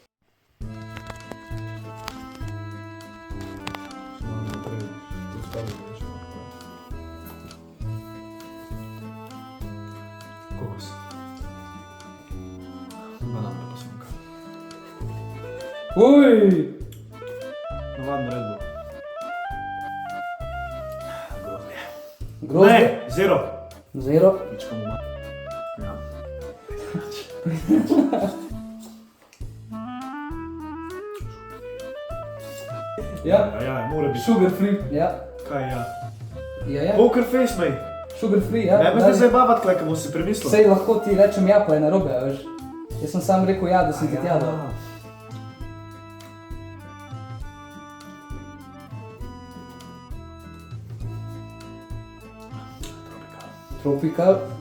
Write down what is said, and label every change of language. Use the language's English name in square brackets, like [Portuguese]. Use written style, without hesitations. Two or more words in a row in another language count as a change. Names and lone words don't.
[Slovenian] Kokos. Banana posumka. Uj! Navadno Red Bull. Grozdje? Ne, zero. Zero. Pička mu ja. Ja. Ja, mora biti. [English] Sugar free. Ja. [Slovenian] Kaj ja? Ja, ja. [English] Poker face, mej. Sugar free, [Slovenian] ja. Ne me Daj. zdaj zabavat, kaj bomo si premislil. Sej lahko ti rečem ja, pa je narobe, a veš. Jaz sem sam rekel ja, da sem ti tja dal. Tropical.